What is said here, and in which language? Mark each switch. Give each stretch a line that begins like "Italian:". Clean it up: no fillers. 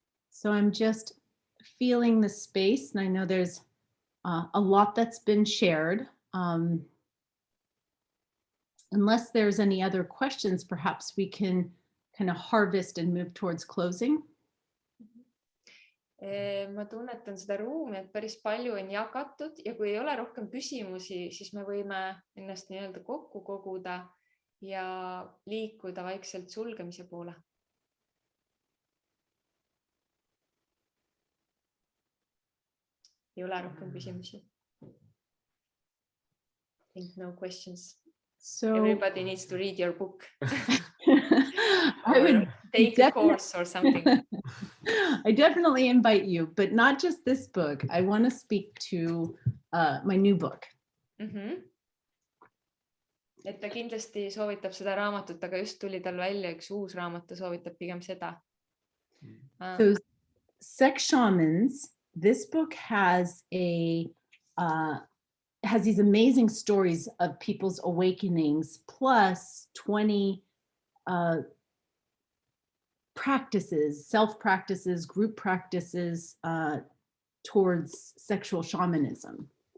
English: So I'm just feeling the space, and I know there's a lot that's been shared. Unless there's any other questions, perhaps we can kind of harvest and move towards closing.
Estonian: Ma tunnetan seda ruumi, et päris palju on jagatud ja kui ei ole rohkem küsimusi, siis me võime ennast nii-öelda kokku koguda ja liikuda vaikselt sulgemise poole. Ei ole rohkem küsimusi.
English: I think no questions. So everybody needs to read your book. I would take a course or something. I definitely invite you, but not just this book. I want to speak to my new book.
Estonian: Et ta kindlasti soovitab seda raamatut, aga just tuli tal välja üks uus raamat, ta soovitab pigem seda.
English: So Sex Shamans, this book has a has these amazing stories of people's awakenings, plus 20 practices, self-practices, group practices towards sexual shamanism.